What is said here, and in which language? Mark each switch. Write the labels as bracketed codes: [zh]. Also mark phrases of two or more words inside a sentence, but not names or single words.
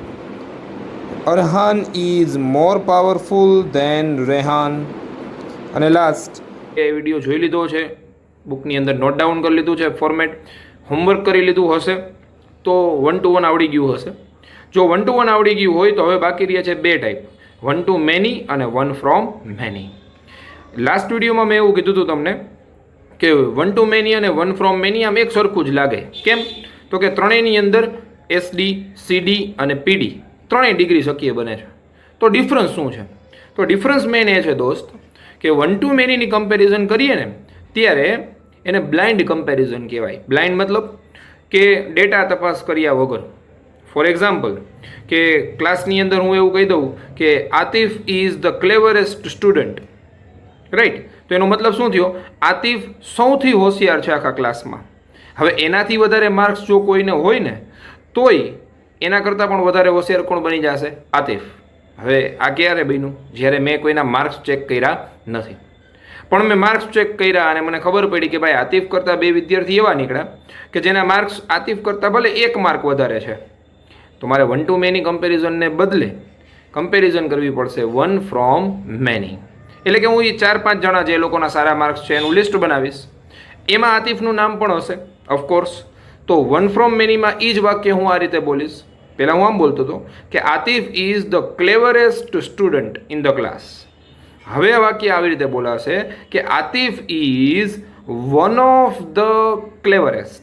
[en] Arhan is more powerful than Rehan. [gu] અને લાસ્ટ, એ વિડીયો જોઈ લીધો છે, બુકની અંદર [en] note down [gu] કરી લીધું છે ફોર્મેટ, હોમવર્ક કરી લીધું હશે તો 1 to 1 આવડી ગયું હશે. જો 1 to 1 આવડી ગયું હોય તો હવે બાકી રહ્યા છે 2 ટાઈપ, [en] 1 to many [gu] અને [en] 1 from many. [gu] લાસ્ટ વિડીયોમાં મેં એવું કીધું હતું તમને કે [en] 1 to many [gu] અને [en] 1 from many [gu] આમ એક સરખું જ લાગે. કેમ? તો કે ત્રણેયની અંદર SD, CD અને PD ત્રણેય ડિગ્રી શક્ય બને છે. તો ડિફરન્સ શું છે? તો ડિફરન્સ મેન એ છે દોસ્ત કે [en] 1 to manyની [gu] કમ્પેરિઝન કરીએ ને ત્યારે એને [en] blind comparison [gu] કહેવાય. બ્લાઇન્ડ મતલબ કે ડેટા તપાસ કર્યા વગર. [en] for example [gu] કે ક્લાસની અંદર હું એવું કહી દઉં કે [en] Atif is the cleverest student. [gu] રાઈટ? તો એનો મતલબ શું થયો? આતિફ સૌથી હોશિયાર છે આખા ક્લાસમાં. હવે એનાથી વધારે માર્ક્સ જો કોઈને હોય ને તોય એના કરતાં પણ વધારે હોશિયાર કોણ બની જશે? આતિફ. હવે આ ક્યારે બન્યું? જ્યારે મેં કોઈના માર્ક્સ ચેક કર્યા નથી, પણ મેં માર્ક્સ ચેક કર્યા અને મને ખબર પડી કે ભાઈ આતિફ કરતાં 2 વિદ્યાર્થી એવા નીકળ્યા કે જેના માર્ક્સ આતિફ કરતાં ભલે 1 માર્ક વધારે છે. તો મારે [en] 1 to many [gu] કમ્પેરિઝનને બદલે કમ્પેરિઝન કરવી પડશે [en] 1 from many. [gu] એટલે કે હું એ 4-5 જણા જે લોકોના સારા માર્ક્સ છે એનું લિસ્ટ બનાવીશ, એમાં આતિફનું નામ પણ હશે [en] of course. [gu] તો [en] one from many [gu] એ જ વાક્ય હું આ રીતે બોલીશ. પહેલાં હું આમ બોલતો હતો કે [en] Atif is the cleverest student in the class. [gu] હવે આ વાક્ય આવી રીતે બોલાશે કે [en] Atif is one of the cleverest.